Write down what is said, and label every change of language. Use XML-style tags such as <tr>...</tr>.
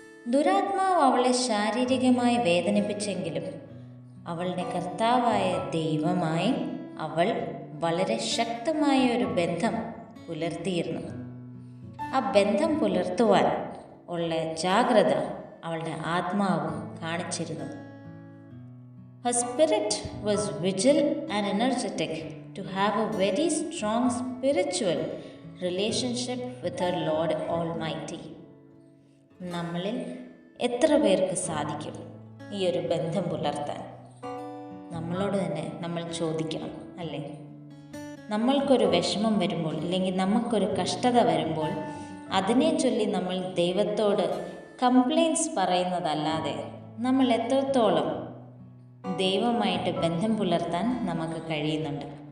<ml>ദുരാത്മാവ് അവളെ ശാരീരികമായി വേദനിപ്പിച്ചെങ്കിലും അവളുടെ കർത്താവായ ദൈവമായി അവൾ വളരെ ശക്തമായ ഒരു ബന്ധം പുലർത്തിയിരുന്നു. ആ ബന്ധം പുലർത്തുവാൻ ഉള്ള ജാഗ്രത അവളുടെ ആത്മാവ് കാണിച്ചിരുന്നു.</ml> <en>Her spirit was vigil and energetic to have a very strong spiritual relationship with her Lord Almighty.</en> <ml>നമ്മളിൽ എത്ര പേർക്ക് സാധിക്കും ഈ ഒരു ബന്ധം പുലർത്താൻ? നമ്മളോട് തന്നെ നമ്മൾ ചോദിക്കണം, അല്ലേ? നമ്മൾക്കൊരു വിഷമം വരുമ്പോൾ, അല്ലെങ്കിൽ നമുക്കൊരു കഷ്ടത വരുമ്പോൾ അതിനെ ചൊല്ലി നമ്മൾ ദൈവത്തോട് കംപ്ലയിൻറ്റ്സ് പറയുന്നതല്ലാതെ നമ്മൾ എത്രത്തോളം ദൈവമായിട്ട് ബന്ധം പുലർത്താൻ നമുക്ക് കഴിയുന്നുണ്ട്?</ml>